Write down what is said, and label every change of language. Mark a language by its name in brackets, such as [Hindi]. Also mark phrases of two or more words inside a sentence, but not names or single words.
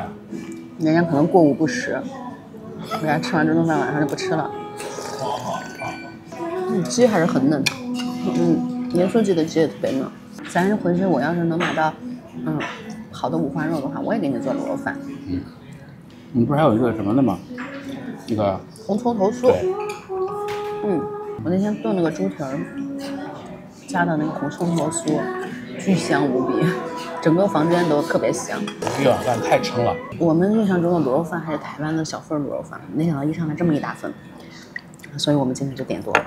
[Chinese] 人家可能過午不食，人家吃完這頓飯晚上就不吃了。雞還是很嫩的，鹽酥雞的雞也特別嫩。咱回去我要是能買到，好的五花肉的話，我也給你做滷肉飯。你不是還有一個什麼的嗎？那個紅蔥頭酥。我那天燉那個豬蹄兒，加的那個紅蔥頭酥，巨香無比，整個房間都特別香。這碗飯太撐了。我們印象中的滷肉飯還是台灣的小份滷肉飯，沒想到一上來這麼一大份，所以我們今天就點多了。